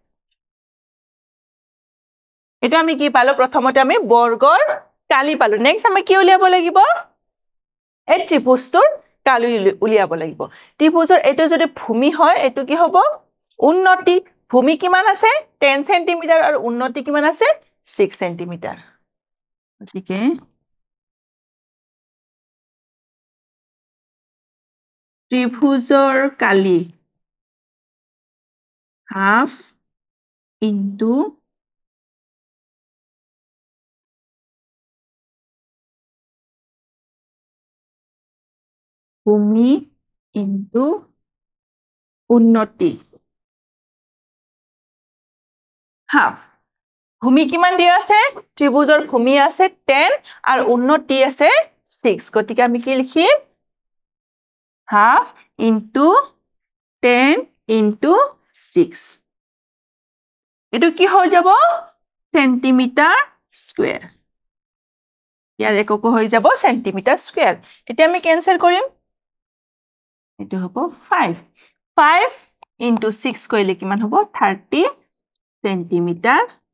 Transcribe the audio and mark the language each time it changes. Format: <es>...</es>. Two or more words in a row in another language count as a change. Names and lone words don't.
<as>এটা আমি কি পালো প্ৰথমতে আমি বৰ্গৰ কালি পালো নেক্সট আমি কি উলিয়াব লাগিব এই ত্ৰিভুজটোৰ কালি উলিয়াব লাগিব ত্ৰিভুজৰ এটো যদি ভূমি হয় এটো কি হ'ব উন্নতি ভূমি কিমান আছে 10 সেন্টিমিটাৰ আৰু উন্নতি কিমান আছে 6 সেন্টিমিটাৰ গতিকে ত্ৰিভুজৰ কালি half into ভূমি into উন্নতি half ভূমি কিমান দিয়া আছে ত্ৰিভুজৰ ভূমি আছে 10 আৰু উন্নতি আছে 6 গতিকে আমি কি লিখিম</as> <en>half into 10 into 6</en> <as>এটো কি হৈ যাব</as> <en>centimeter square</en> <as>ইয়াৰ একক হৈ যাব</as> <en>centimeter square</en> <as>এতিয়া আমি কেনসেল কৰিম এটো হ'ব 5 into 6 কৰিলে কিমান হ'ব 30 সেন্টিমিটাৰ</as>